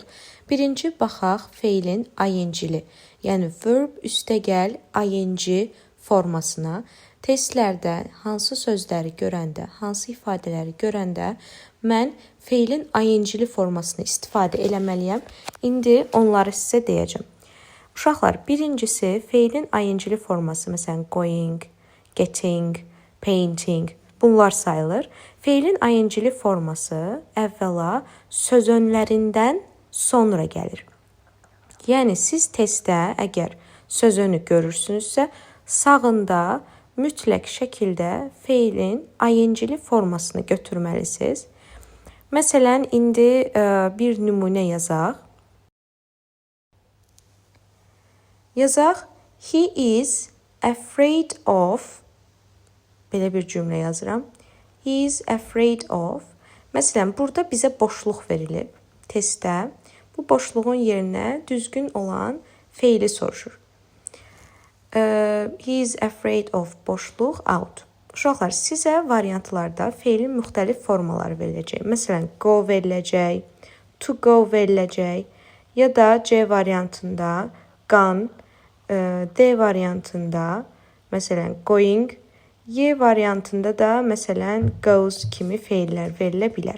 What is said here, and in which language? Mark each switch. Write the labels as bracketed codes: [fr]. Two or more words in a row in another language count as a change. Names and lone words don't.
[az] Birinci baxaq feilin ing-li, yəni verb üstəgəl ing formasına. Testlərdə hansı sözləri görəndə, hansı ifadələri görəndə mən feilin ing-li formasını istifadə eləməliyəm. İndi onları sizə deyəcəm. Uşaqlar, birincisi feilin ing-li forması, məsələn [en] going, getting, painting, [az] bunlar sayılır. Feilin ing-li forması əvvəla sözönlərindən sonra gəlir. Yəni siz testdə əgər sözönü görürsünüzsə, sağında mütləq şəkildə feilin ing-li formasını götürməlisiniz. Məsələn, indi bir nümunə yazaq. [en] He is afraid of. [az] Belə bir cümlə yazıram. [en] He is afraid of. [az] Məsələn, burada bizə boşluq verilib testdə. Bu boşluğun yerinə düzgün olan feili soruşur. [en] He is afraid of boşluq out. [az] Uşaqlar, sizə variantlarda feilin müxtəlif formaları veriləcək. Məsələn, go veriləcək, [en] to go [az] veriləcək ya da C variantında gone, D variantında məsələn going, Y variantında da məsələn goes kimi feillər verilə bilər.